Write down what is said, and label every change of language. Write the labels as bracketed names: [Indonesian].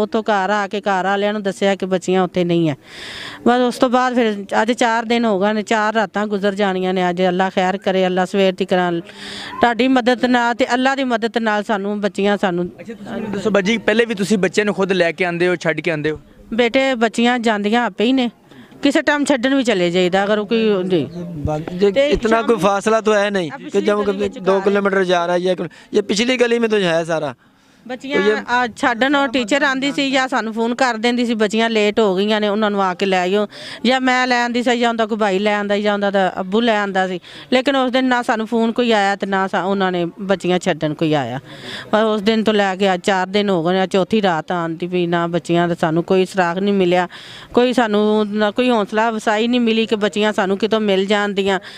[Punjabi] ਉੱਥੋਂ ਘਰ ਆ ਕੇ ਘਰ ਵਾਲਿਆਂ ਨੂੰ ਦੱਸਿਆ ਕਿ ਬੱਚੀਆਂ ਉੱਥੇ ਨਹੀਂ ਹੈ। ਬਸ ਉਸ ਤੋਂ ਬਾਅਦ ਫਿਰ ਅੱਜ 4 ਦਿਨ ਹੋ ਗਏ ਨੇ, 4 ਰਾਤਾਂ ਗੁਜ਼ਰ ਜਾਣੀਆਂ ਨੇ। ਅੱਜ ਅੱਲਾ ਖੈਰ ਕਰੇ, ਅੱਲਾ ਸਵੇਰ ਤੱਕ ਤੁਹਾਡੀ ਮਦਦ ਨਾਲ ਤੇ ਅੱਲਾ ਦੀ ਮਦਦ ਨਾਲ ਸਾਨੂੰ ਬੱਚੀਆਂ ਸਾਨੂੰ। ਅੱਛਾ ਤੁਸੀਂ ਮੈਨੂੰ ਦੱਸੋ ਬਾਜੀ, ਪਹਿਲੇ ਵੀ ਤੁਸੀਂ ਬੱਚਿਆਂ ਨੂੰ ਖੁਦ ਲੈ ਕੇ ਆਉਂਦੇ ਹੋ, ਛੱਡ ਕੇ ਆਉਂਦੇ ਹੋ? ਬੇਟੇ ਬੱਚੀਆਂ ਜਾਂਦੀਆਂ ਆਪੇ ਹੀ ਨੇ, ਕਿਸੇ ਟਾਈਮ ਛੱਡਣ ਵੀ ਚਲੇ ਜਾਈਦਾ [Hindi] अगर कोई जी। इतना कोई फासला तो है नहीं कि जब 2 किलोमीटर जा रहा है, ये पिछली गली में तो है सारा। [Punjabi] ਬੱਚੀਆਂ ਛੱਡਣ ਉਹ ਟੀਚਰ ਆਂਦੀ ਸੀ ਜਾਂ ਸਾਨੂੰ ਫੋਨ ਕਰ ਦਿੰਦੀ ਸੀ ਬੱਚੀਆਂ ਲੇਟ ਹੋ ਗਈਆਂ ਨੇ, ਉਹਨਾਂ ਨੂੰ ਆ ਕੇ ਲੈ ਆਇਓ, ਜਾਂ ਮੈਂ ਲੈ ਆਂਦੀ ਸੀ, ਜਾਂ ਉਹਦਾ ਕੋਈ ਭਾਈ ਲੈ ਆਂਦਾ, ਜਾਂ ਉਹਦਾ ਦਾ ਅੱਬੂ ਲੈ ਆਂਦਾ ਸੀ। ਲੇਕਿਨ ਉਸ ਦਿਨ ਨਾ ਸਾਨੂੰ ਫੋਨ ਕੋਈ ਆਇਆ ਤੇ ਨਾ ਉਹਨਾਂ ਨੇ ਬੱਚੀਆਂ ਛੱਡਣ ਕੋਈ ਆਇਆ। ਪਰ ਉਸ ਦਿਨ ਤੋਂ ਲੈ ਕੇ ਅੱਜ 4 ਦਿਨ ਹੋ ਗਏ, ਚੌਥੀ ਰਾਤ ਆਉਂਦੀ ਵੀ ਨਾ ਬੱਚੀਆਂ ਦਾ ਸਾਨੂੰ ਕੋਈ ਸੁਰਾਗ ਨਹੀਂ ਮਿਲਿਆ, ਕੋਈ ਸਾਨੂੰ ਨਾ ਕੋਈ ਹੌਸਲਾ ਵਸਾਈ ਨਹੀਂ ਮਿਲੀ ਕਿ ਬੱਚੀਆਂ ਸਾਨੂੰ ਕਿਤੋਂ ਮਿਲ ਜਾਂਦੀਆਂ।